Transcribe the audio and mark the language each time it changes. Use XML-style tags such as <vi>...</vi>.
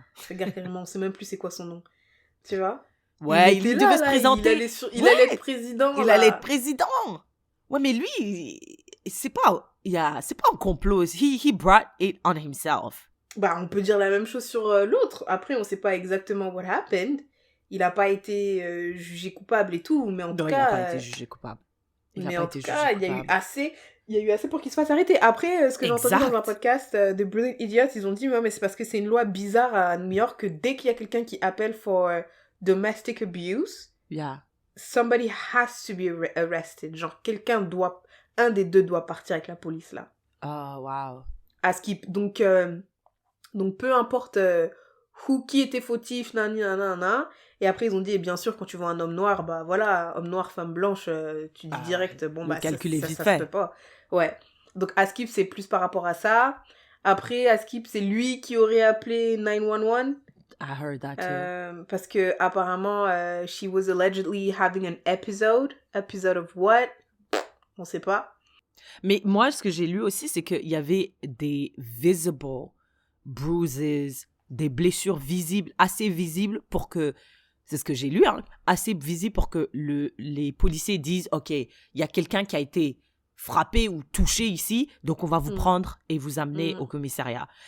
<fr>Regarde carrément, on sait même plus c'est quoi son nom. Tu vois? Ouais, il devait se présenter. Il allait être président. Il allait être président. Ouais, mais lui, c'est pas un complot.</fr> <en>He brought it on himself.</en> <fr>Bah, on peut dire la même chose sur l'autre. Après, on sait pas exactement</fr> <en>what happened.</en> <fr>Il a pas été jugé coupable et tout, mais en tout cas... il a pas été jugé coupable. Il y a eu assez pour qu'il se fasse arrêter. Après, ce que j'ai entendu dans un podcast de Brilliant Idiots, ils ont dit, mais c'est parce que c'est une loi bizarre à New York que dès qu'il y a quelqu'un qui appelle</fr> <en>for domestic abuse, somebody has to be arrested.</en> <fr>Genre, un des deux doit partir avec la police, là.</fr> <en>Oh, wow.</en> <fr>Donc, peu importe qui était fautif, nanana. Et après, ils ont dit, et bien sûr, quand tu vois un homme noir, bah voilà, homme noir, femme blanche, tu dis direct, bon, bah, ça se peut pas. Ouais. Donc, Askip, c'est plus par rapport à ça. Après, Askip, c'est lui qui aurait appelé 911.</fr> <en>I heard that too.</en> <fr>Parce que, apparemment,</fr> <en>she was allegedly having an episode. Episode of what?</en> <fr>On sait pas. Mais moi, ce que j'ai lu aussi, c'est qu'il y avait des</fr> <en>visible bruises,</en> <fr>des blessures visibles, assez visibles pour que, c'est ce que j'ai lu, hein, assez visibles pour que les policiers disent, OK, il y a quelqu'un qui a été frappé ou touché ici, donc on va vous prendre et vous amener au commissariat.</fr>